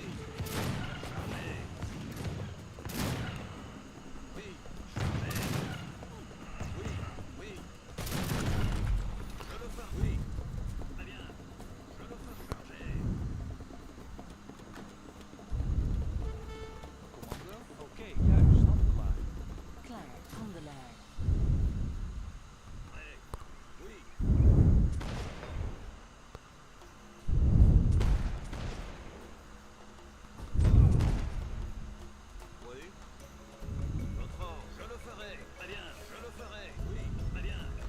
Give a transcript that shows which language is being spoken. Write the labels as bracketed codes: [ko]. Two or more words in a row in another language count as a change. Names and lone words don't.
[fr] Chargez. Oui. Chargez. Oui. Oui. Je le ferai. Oui. Très bien. Je le ferai. Chargez. Commandeur. [nl] Ok. Juist. Handelaar. Klaar, handelaar. [fr] Prêt. Oui. Oui. Votre ordre. Je le ferai. Très bien. Je le ferai. Oui. Très bien.